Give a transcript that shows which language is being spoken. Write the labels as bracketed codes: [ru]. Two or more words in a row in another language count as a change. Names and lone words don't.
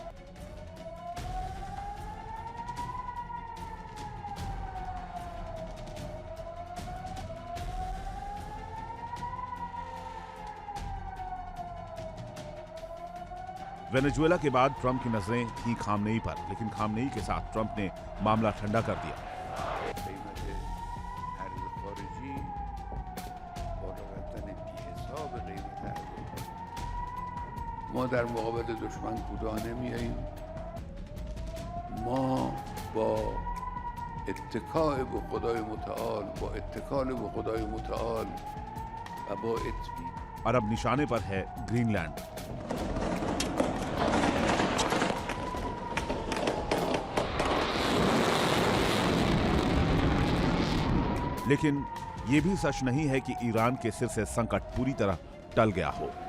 [hi] वेनेजुएला के बाद ट्रंप की नजरें थी खामनेई पर, लेकिन खामनेई के साथ ट्रंप ने मामला ठंडा कर दिया। [fa] ما در مقابل دشمن کوتاه نمیاییم. ما با اتکاء به خدای متعال، با اتکال به خدای متعال و با اطمینان [hi] और अब निशाने पर है ग्रीनलैंड। लेकिन यह भी सच नहीं है कि ईरान के सिर से संकट पूरी तरह टल गया हो।